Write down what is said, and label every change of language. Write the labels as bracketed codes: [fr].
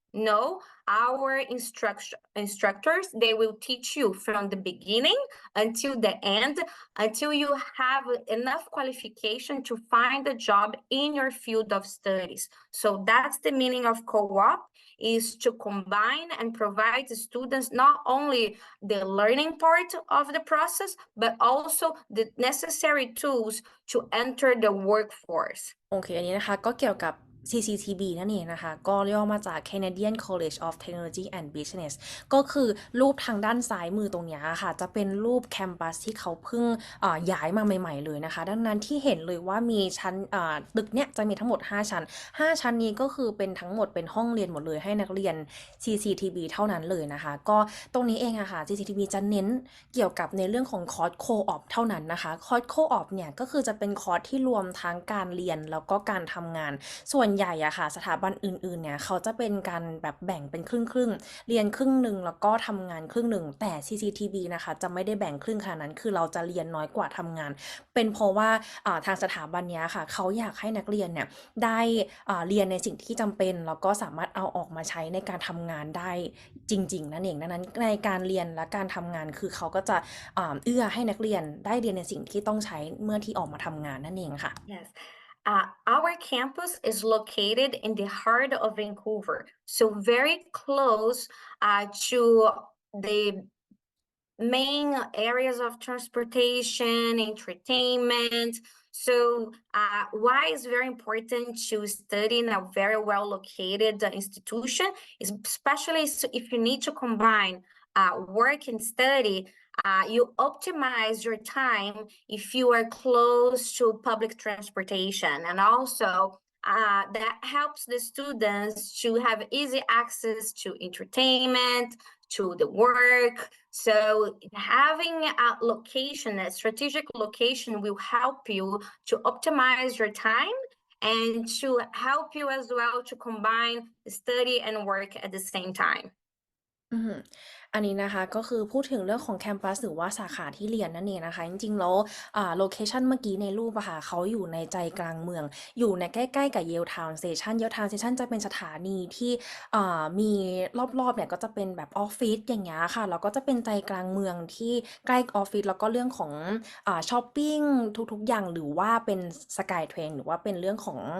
[en] No, our instructors, they will teach you from the beginning until the end, until you have enough qualification to find a job in your field of studies. So that's the meaning of co-op, is to combine and provide the students not only the learning part of the process, but also the necessary tools to enter the workforce. [th] โอเค อันนี้นะคะก็เกี่ยวกับ CCTB นั่นเองนะคะก็ย่อมาจาก Canadian College of Technology and Business ก็คือรูปทางด้านซ้ายมือตรงนี้ค่ะจะเป็นรูปแคมปัสที่เขาเพิ่งย้ายมาใหม่ๆเลยนะคะดังนั้นที่เห็นเลยว่ามีชั้น ตึกเนี้ยจะมีทั้งหมด5ชั้น5ชั้นนี้ก็คือเป็นทั้งหมดเป็นห้องเรียนหมดเลยให้นักเรียน CCTB เท่านั้นเลยนะคะก็ตรงนี้เองอะค่ะ CCTB จะเน้นเกี่ยวกับในเรื่องของคอร์สโคออปเท่านั้นนะคะคอร์สโคออปเนี่ยก็คือจะเป็นคอร์สที่รวมทั้งการเรียนแล้วก็การทำงานส่วนใหญ่อะค่ะสถาบันอื่นๆเนี่ยเขาจะเป็นการแบบแบ่งเป็นครึ่งเรียนครึ่งหนึ่งแล้วก็ทำงานครึ่งหนึ่งแต่ CCTB นะคะจะไม่ได้แบ่งครึ่งขนาดนั้นคือเราจะเรียนน้อยกว่าทำงานเป็นเพราะว่า ทางสถาบันเนี้ยค่ะเขาอยากให้นักเรียนเนี่ยได้เรียนในสิ่งที่จำเป็นแล้วก็สามารถเอาออกมาใช้ในการทำงานได้จริงๆนั่นเองดังนั้นในการเรียนและการทำงานคือเขาก็จะเอื้อให้นักเรียนได้เรียนในสิ่งที่ต้องใช้เมื่อที่ออกมาทำงานนั่นเองค่ะ [en] Yes. Our campus is located in the heart of Vancouver, so very close to the main areas of transportation, entertainment. So why it's very important to study in a very well located institution, especially if you need to combine work and study. You optimize your time if you are close to public transportation, and also that helps the students to have easy access to entertainment, to the work. So having a location, a strategic location, will help you to optimize your time and to help you as well to combine study and work at the same time. [th] อันนี้นะคะก็คือพูดถึงเรื่องของแคมปัสหรือว่าสาขาที่เรียนนั่นเองนะคะจริงๆแล้วโลเคชันเมื่อกี้ในรูปอะค่ะเขาอยู่ในใจกลางเมืองอยู่ในใกล้ๆกับเยลทาวน์สเตชันเยลทาวน์สเตชันจะเป็นสถานีที่มีรอบๆเนี่ยก็จะเป็นแบบออฟฟิศอย่างเงี้ยค่ะแล้วก็จะเป็นใจกลางเมืองที่ใกล้ออฟฟิศแล้วก็เรื่องของช้อปปิ้งทุกๆอย่างหรือว่าเป็นสกายเทรนหรือว่าเป็นเรื่องของ